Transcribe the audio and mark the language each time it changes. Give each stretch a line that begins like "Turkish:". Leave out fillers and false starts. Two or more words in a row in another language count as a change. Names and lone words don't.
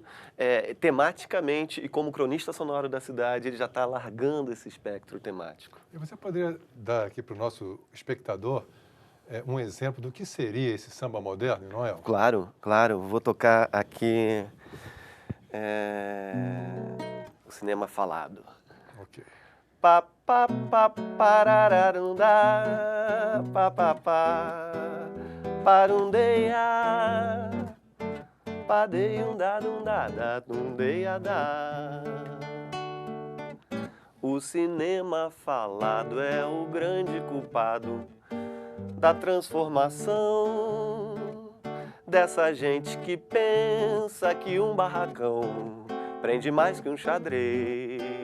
Portuguese: Tematicamente e como cronista sonoro da cidade, ele já está alargando esse espectro temático. E você poderia dar aqui para o nosso espectador um exemplo do que seria esse samba moderno, Noel? Claro, claro. Vou tocar aqui o Cinema Falado. Ok. Pa pa pa parararundá, pa pa pa parundeia, padeiundadundada, dundeiada. O cinema falado é o grande culpado da transformação dessa gente que pensa que um barracão prende mais que um xadrez.